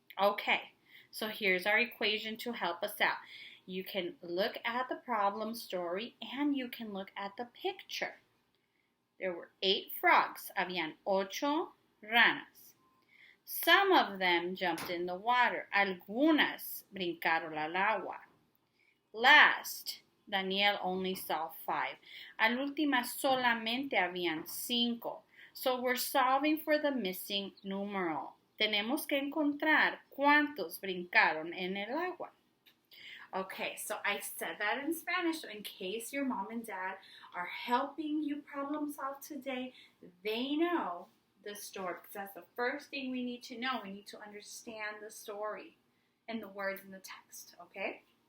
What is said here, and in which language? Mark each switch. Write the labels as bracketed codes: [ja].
[en] Okay, so here's our equation to help us out. You can look at the problem story and you can look at the picture. There were 8 frogs. [es] Habían 8 ranas. [en] Some of them jumped in the water. [es] Algunas brincaron al agua. [en] Last, Daniel only saw 5. [es] Al última solamente habían 5. [en] So we're solving for the missing numeral. [es] Tenemos que encontrar cuántos brincaron en el agua. [en] Okay, so I said that in Spanish, so in case your mom and dad are helping you problem solve today, they know the story, because that's the first thing we need to know. We need to understand the story and the words in the text, okay?